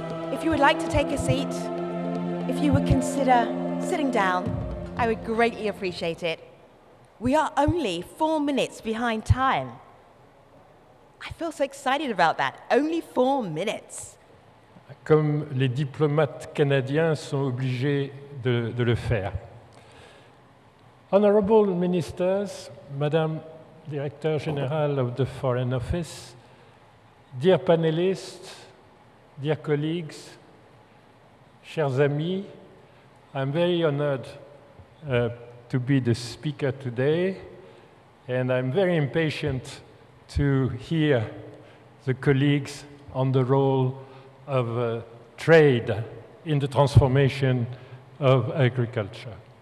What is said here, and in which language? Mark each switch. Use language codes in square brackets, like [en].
[en] If you would like to take a seat, if you would consider sitting down, I would greatly appreciate it. We are only 4 minutes behind time. I feel so excited about that. Only 4 minutes. [fr] Comme les diplomates canadiens sont obligés de le faire. [en] Honorable Ministers, Madame Director General of the Foreign Office, dear panelists, dear colleagues, [fr] chers amis, [en] I'm very honored to be the speaker today, and I'm very impatient to hear the colleagues on the role of trade in the transformation of agriculture.